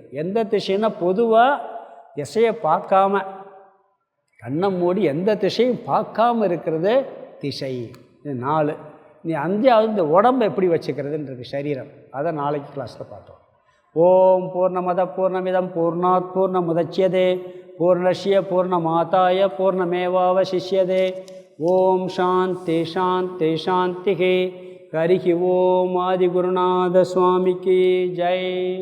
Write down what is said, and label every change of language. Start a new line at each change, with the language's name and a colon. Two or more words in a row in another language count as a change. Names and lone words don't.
Tamil: எந்த திசைன்னா பொதுவாக திசையை பார்க்காம, கண்ணை மூடி எந்த திசையும் பார்க்காம இருக்கிறது திசை. இது 4. நீ 5வது இந்த உடம்பை எப்படி வச்சுக்கிறதுன்னு இருக்குது, சரீரம். அதை நாளைக்கு கிளாஸில் பார்த்தோம்.
Sanskrit: ॐ पूर्णमद पूर्णमिदं पूर्णात् पूर्णमुदच्यते पूर्णस्य पूर्णमादाय पूर्णमेवावशिष्यते. ॐ शान्ति शान्ति शान्तिः. हरिः ॐ.
Tamil: ஆதிகுருநாத சுவாமிக்கு ஜெய்.